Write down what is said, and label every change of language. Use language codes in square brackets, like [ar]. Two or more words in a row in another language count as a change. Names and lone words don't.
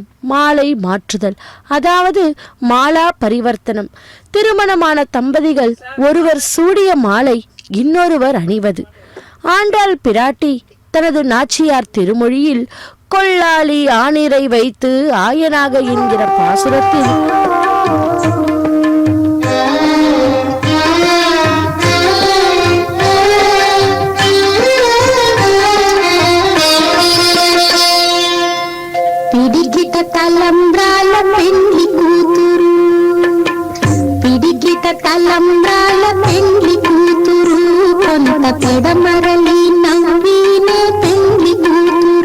[ta] மாலை மாற்றுதல், அதாவது மாலா பரிவர்த்தனம். திருமணமான தம்பதிகள் ஒருவர் சூடிய மாலை இன்னொருவர் அணிவது. ஆண்டாள் பிராட்டி தனது நாச்சியார் திருமொழியில் கொல்லாளி ஆணிரை வைத்து ஆயனாக என்கிற பாசுரத்தில் [te] పిడికిట తలంబ్రాల పెండ్లి కూతురు, పిడికిట తలంబ్రాల పెండ్లి కూతురు, కొంత పెడమరలి నవ్వినే పెండ్లి కూతురు.